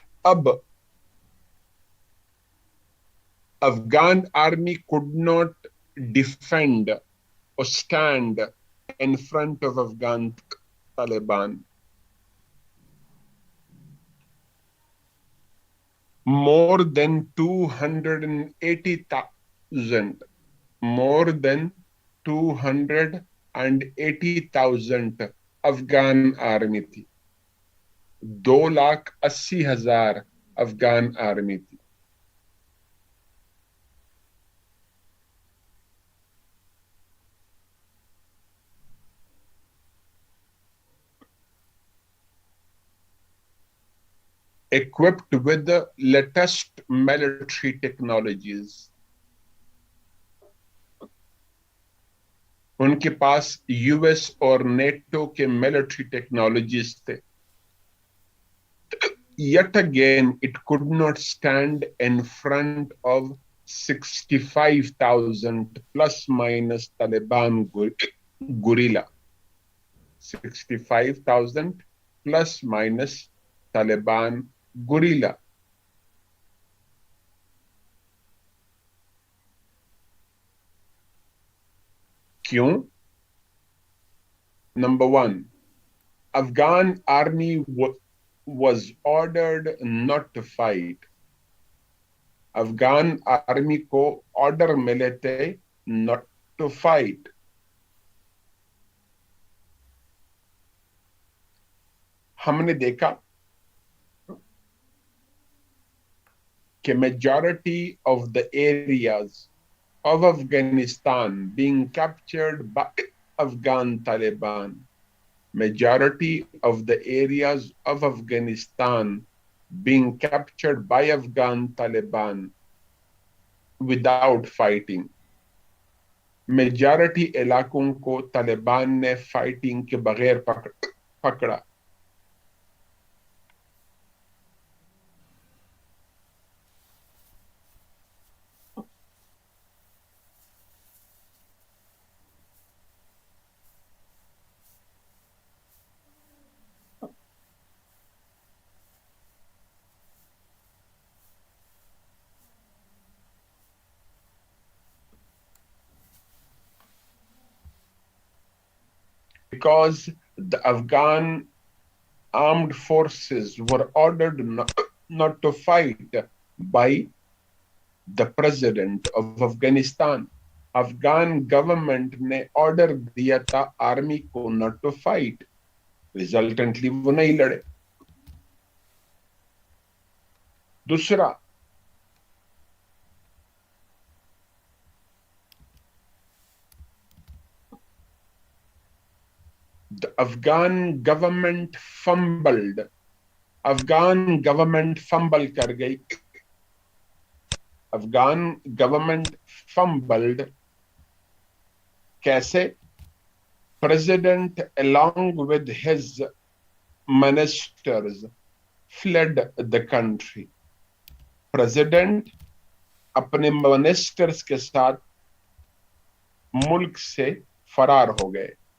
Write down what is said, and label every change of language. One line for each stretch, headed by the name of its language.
English: अब Afghan army could not defend or stand in front of Afghan Taliban. More than 280,000, more than 280,000
Hindi: Afghan army थी। 2,80,000 Afghan army थी।
English: equipped with the latest military technologies।
Hindi: उनके पास US और NATO के military technologies थे।
English: Yet again, it could not stand in front of 65,000 plus minus Taliban guerrilla. 65,000 plus minus Taliban guerrilla.
Hindi: क्यों?
English: Number one, Afghan army was ordered not to fight.
Hindi: Afghan army को order मिले थे
English: Not to fight.
Hindi: हमने देखा कि
English: Majority of the areas of Afghanistan being captured by Afghan Taliban. Majority of the areas of Afghanistan being captured by Afghan Taliban without fighting.
Hindi: Majority इलाकों को तालिबान ने fighting के बगैर पकड़ा।
English: because the Afghan armed forces were ordered not to fight by the president of Afghanistan.
Hindi: Afghan government ने order दिया था army को
English: not to fight,
Hindi: रिजल्टेंटली वो नहीं लड़े.
English: दूसरा, the Afghan government fumbled.
Hindi: Afghan government fumble कर गई. अफगान गवर्नमेंट फंबल्ड कैसे?
English: President along with his ministers fled the country.
Hindi: President अपने मिनिस्टर्स के साथ मुल्क से फरार हो गए.